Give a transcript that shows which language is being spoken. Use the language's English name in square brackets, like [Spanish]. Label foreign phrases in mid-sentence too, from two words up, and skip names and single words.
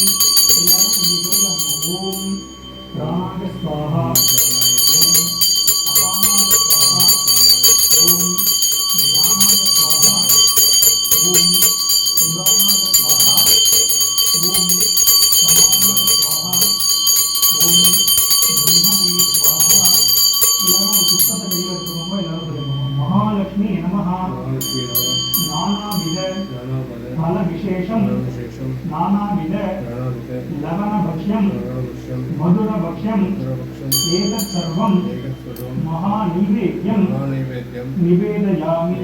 [Sanskrit] ओम प्राणाय स्वाहा ओम अपानाय स्वाहा ओम ज्ञानाय स्वाहा ओम उदानाय स्वाहा ओम समानाय स्वाहा ओम ब्रह्मणे स्वाहा. [Tamil] எல்லாரும் ஒரு புஷ்பத்தை கையில் எடுத்துக்கோங்க. எல்லாரும் சொல்லுங்க [Sanskrit] महालक्ष्मी नमः. नानाविध फल विशेषं नानाविध लवण भक्ष्यं मधुर भक्ष्यं एतत् सर्वं महा नैवेद्यं निवेदयामि.